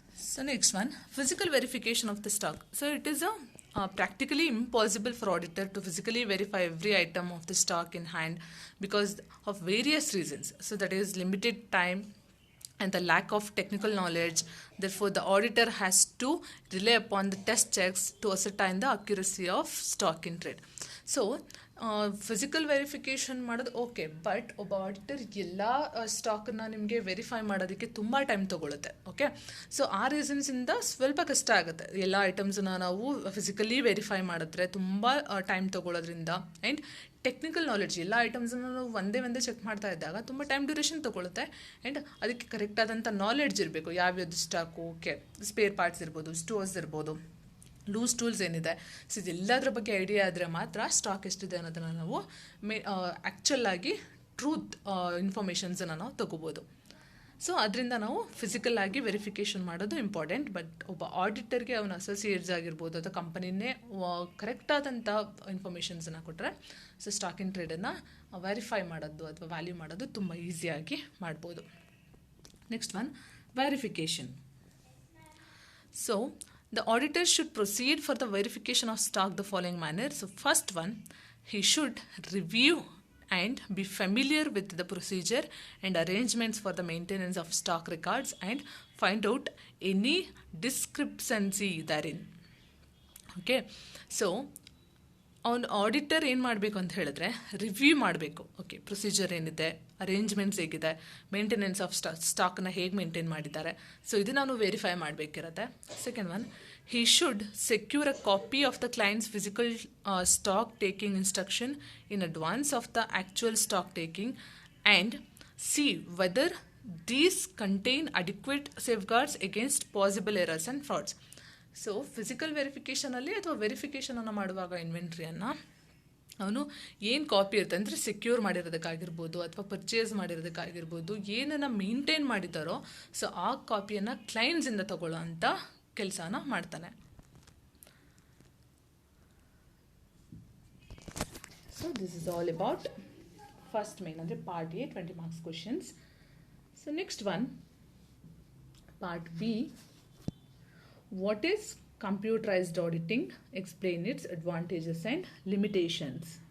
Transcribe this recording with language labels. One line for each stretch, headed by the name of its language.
English: So next one, physical verification of the stock. So it is practically impossible for auditor to physically verify every item of the stock in hand because of various reasons. So that is limited time and the lack of technical knowledge, Therefore, the auditor has to rely upon the test checks to ascertain the accuracy of stock in trade.
Kannada: So physical verification ಮಾಡೋದು okay, but ಒಬ್ಬ auditor ಎಲ್ಲ ಸ್ಟಾಕನ್ನು ನಿಮಗೆ verify ಮಾಡೋದಕ್ಕೆ ತುಂಬ time ತೊಗೊಳುತ್ತೆ. Okay, so ಆ ರೀಸನ್ಸಿಂದ ಸ್ವಲ್ಪ ಕಷ್ಟ ಆಗುತ್ತೆ. ಎಲ್ಲ ಐಟಮ್ಸನ್ನ ನಾವು ಫಿಸಿಕಲಿ ವೆರಿಫೈ ಮಾಡಿದ್ರೆ ತುಂಬ ಟೈಮ್ ತೊಗೊಳ್ಳೋದ್ರಿಂದ, ಆ್ಯಂಡ್ ಟೆಕ್ನಿಕಲ್ ನಾಲೆಡ್ಜ್ ಎಲ್ಲ ಐಟಮ್ಸನ್ನು ನಾವು ಒಂದೇ ಚೆಕ್ ಮಾಡ್ತಾ ಇದ್ದಾಗ ತುಂಬ ಟೈಮ್ ಡ್ಯೂರೇಷನ್ ತೊಗೊಳುತ್ತೆ. ಆ್ಯಂಡ್ ಅದಕ್ಕೆ ಕರೆಕ್ಟಾದಂಥ ನಾಲೆಡ್ಜ್ ಇರಬೇಕು. ಯಾವ್ಯಾವುದು ಸ್ಟಾಕು, ಓಕೆ, ಸ್ಪೇರ್ ಪಾರ್ಟ್ಸ್ ಇರ್ಬೋದು, ಸ್ಟೋರ್ಸ್ ಇರ್ಬೋದು, ಲೂಸ್ ಟೂಲ್ಸ್ ಏನಿದೆ, ಸೊ ಇದೆಲ್ಲದ್ರ ಬಗ್ಗೆ ಐಡಿಯಾ ಆದರೆ ಮಾತ್ರ ಸ್ಟಾಕ್ ಎಷ್ಟಿದೆ ಅನ್ನೋದನ್ನು ನಾವು ಆ್ಯಕ್ಚುಲಾಗಿ ಟ್ರೂತ್ ಇನ್ಫಾರ್ಮೇಷನ್ಸನ್ನು ನಾವು ತೊಗೋಬೋದು. ಸೊ ಅದರಿಂದ ನಾವು ಫಿಸಿಕಲ್ ಆಗಿ ವೆರಿಫಿಕೇಷನ್ ಮಾಡೋದು ಇಂಪಾರ್ಟೆಂಟ್. ಬಟ್ ಒಬ್ಬ ಆಡಿಟರ್ಗೆ ಅವನ ಅಸೋಸಿಯೇಟ್ಸ್ ಆಗಿರ್ಬೋದು ಅಥವಾ ಕಂಪನಿನೇ ಕರೆಕ್ಟಾದಂಥ ಇನ್ಫಾರ್ಮೇಷನ್ಸನ್ನು ಕೊಟ್ಟರೆ ಸೊ ಸ್ಟಾಕ್ ಇನ್ ಟ್ರೇಡನ್ನು ವೆರಿಫೈ ಮಾಡೋದು ಅಥವಾ ವ್ಯಾಲ್ಯೂ ಮಾಡೋದು ತುಂಬ ಈಸಿಯಾಗಿ ಮಾಡ್ಬೋದು.
English: Next one, verification. So the auditor should proceed for the verification of stock the following manner. So first one, he should review and be familiar with the procedure and arrangements for the maintenance of stock records and find out any discrepancy therein.
Kannada: Okay, so ಅವನು auditor ಏನು ಮಾಡಬೇಕು ಅಂತ ಹೇಳಿದ್ರೆ review ಮಾಡಬೇಕು. Okay, procedure ಏನಿದೆ, arrangements ಹೇಗಿದೆ, maintenance of ಸ್ಟಾಕ್ನ ಹೇಗೆ ಮೇಂಟೈನ್ ಮಾಡಿದ್ದಾರೆ, ಸೊ ಇದು ನಾನು verify ಮಾಡಬೇಕಿರುತ್ತೆ.
English: Second one, he should secure a copy of the client's physical stock taking instruction in advance of the actual stock taking and see whether these contain adequate safeguards against possible errors and frauds.
Kannada: So physical ವೆರಿಫಿಕೇಷನಲ್ಲಿ ಅಥವಾ ವೆರಿಫಿಕೇಷನನ್ನು ಮಾಡುವಾಗ ಇನ್ವೆಂಟ್ರಿಯನ್ನು ಅವನು ಏನು copy ಇರುತ್ತೆ ಅಂದರೆ secure ಮಾಡಿರೋದಕ್ಕಾಗಿರ್ಬೋದು ಅಥವಾ purchase ಮಾಡಿರೋದಕ್ಕಾಗಿರ್ಬೋದು, ಏನನ್ನು maintain ಮಾಡಿದ್ದಾರೋ so ಆ ಕಾಪಿಯನ್ನು ಕ್ಲೈಂಟ್ಸಿಂದ ತಗೊಳ್ಳೋ ಅಂಥ ಕೆಲಸನ ಮಾಡ್ತಾನೆ.
English: so this is all about first main
Kannada: ಅಂದರೆ
English: Part A 20 marks questions. So next one, part B. What is computerized auditing? Explain its advantages and limitations.